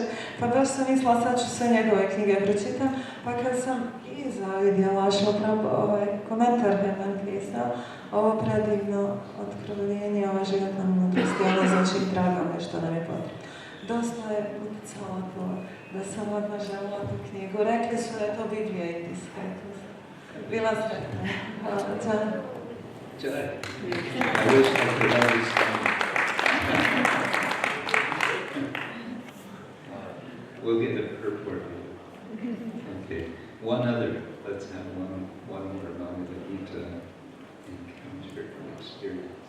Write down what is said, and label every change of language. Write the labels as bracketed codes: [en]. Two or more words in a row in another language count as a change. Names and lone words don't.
[hr] Pa baš sam mislila, sad ću sve njegove knjige pročitam. Pa kad sam iza vidjela komentar Herman Hesa, ovo predivno otkrovljenje, ova životna mudrost, ono znači drago nešto nam je potrebno. Dosta je utjecalo to da sam odmah željela tu knjigu. Rekli su da je to Biblija indijska. Bila sretna. Hvala, Đan. Jai. [en] I wish I could understand. We'll get a purport. Okay. One other. Let's have one more Bhagavad Gita encounter experience.